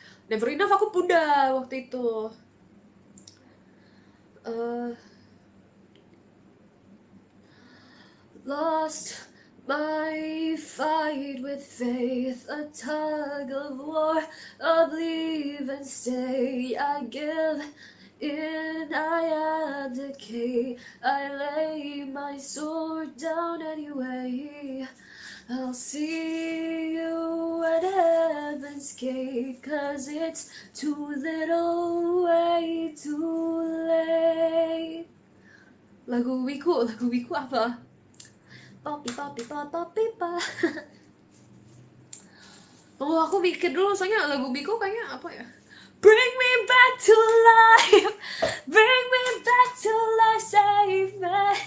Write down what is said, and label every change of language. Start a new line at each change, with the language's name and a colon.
Indonesian: Never Enough aku udah waktu itu.
English: Uh, Lost my fight with faith, a tug of war of leave and stay. I give in, I abdicate, I lay my sword down anyway. I'll see you at heaven's gate, 'cause it's too little, way too late.
Indonesian: Lagu Wiku apa? Poppy poppy pop poppy pa. Oh, aku mikir dulu, soalnya lagu Biko kayaknya apa ya?
English: Bring me back to life, bring me back to life, save me.